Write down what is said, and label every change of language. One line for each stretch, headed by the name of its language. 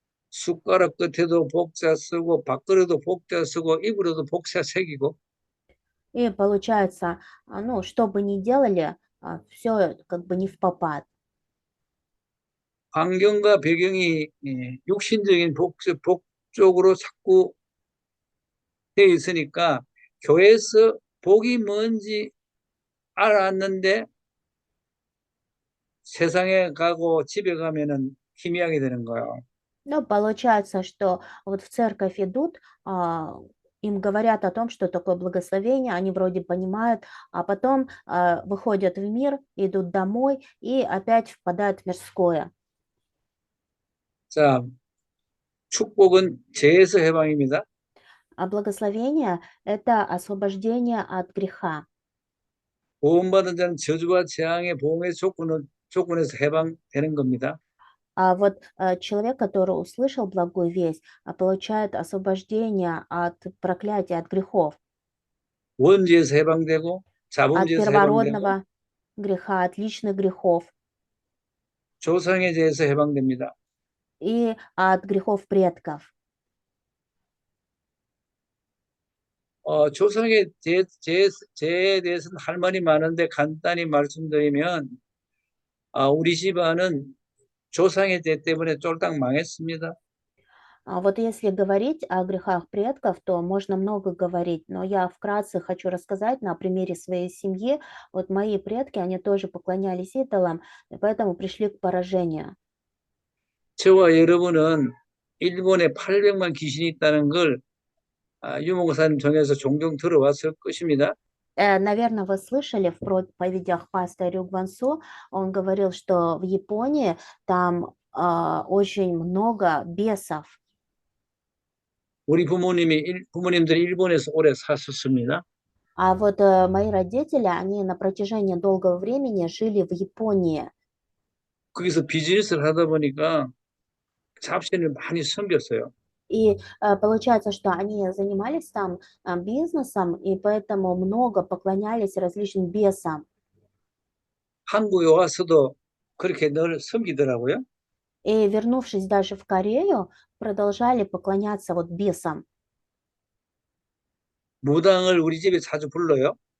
Korean: 숟가락 끝에도 복자 쓰고 밥그릇에도 복자 쓰고 이불에도 복자 새기고
Russian: И получается, ну, что бы ни делали, все как бы не впопад.
Korean: 환경과 배경이 육신적인 복 쪽으로 자꾸 되어 있으니까 교회에서 복이 뭔지 알았는데 세상에 가고 집에 가면은 희미하게 되는 거예요.
Russian: Ну, получается, что вот в церковь идут, им говорят о том, что такое благословение, они вроде понимают, а потом выходят в мир, идут домой и опять впадают в мирское.
Korean: 자, 축복은 죄에서 해방입니다.
Russian: А благословение– это освобождение от греха.
Korean: 구원받은 자는 저주와 재앙의 보응의 조건을 조건에서 해방되는 겁니다.
Russian: А вот человек, который услышал благую весть, получает освобождение от проклятия, от грехов,
Korean: 원죄에서 해방되고
Russian: от
Korean: 자범죄에서 해방되고
Russian: первородного греха, от личных грехов
Korean: 조상의 죄에서 해방됩니다.
Russian: и от грехов предков.
Korean: 조상의 죄에 대해서는 할 말이 많은데 간단히 말씀드리면 우리 집안은 조상의 죄 때문에 쫄딱 망했습니다.
Russian: А вот если говорить о грехах предков, то можно много говорить, но я вкратце хочу рассказать на примере своей семьи. Вот мои предки, они тоже поклонялись идолам, и поэтому пришли к поражению.
Korean: 저와 여러분은 일본에 800만 귀신이 있다는 걸 유목사님 통해서 종종 들어왔을 것입니다.
Russian: Наверное, вы слышали в проповедях пастора Рю Гвансу, он говорил, что в Японии там очень много бесов.
Korean: 우리 부모님들이 일본에서 오래 사셨습니다.
Russian: А вот мои родители, они на протяжении долгого времени жили в Японии.
Korean: 거기서 비즈니스를 하다 보니까 잡신을 많이 섬겼어요.
Russian: И получается, что они занимались там бизнесом, и поэтому много поклонялись различным бесам.
Korean: 한국에 와서도 그렇게 늘 섬기더라고요.
Russian: И вернувшись даже в Корею, продолжали поклоняться вот бесам.
Korean: 무당을 우리 집에 자주 불러요.